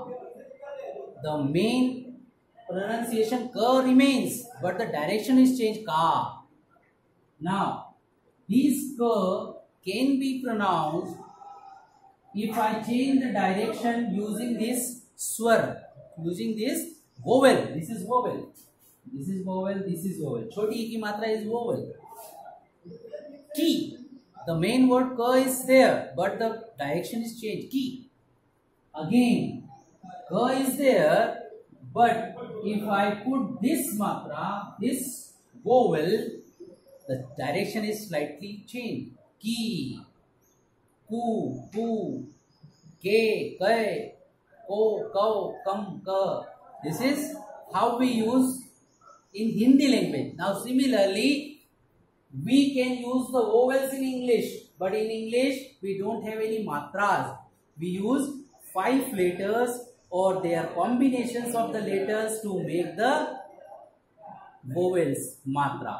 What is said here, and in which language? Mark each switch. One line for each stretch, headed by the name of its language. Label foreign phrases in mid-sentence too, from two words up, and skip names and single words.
English: The main pronunciation ka remains, but the direction is changed ka. Now, this ka can be pronounced if I change the direction using this swar, using this vowel. This is vowel. This is vowel. This is vowel.
Hindi: Choti e ki matra
English: is vowel. Ki. The main word ka is there, but the direction is changed. Ki. Again, ka is there, but if I put this matra, this vowel, the direction is slightly changed. Ki. Ku, ku, ke, kai, ko, kau, kam, ka. This is how we use in Hindi language. Now similarly, we can use the vowels in English, but in English we don't have any matras. We use 5 letters or their combinations of the letters to make the vowels matra.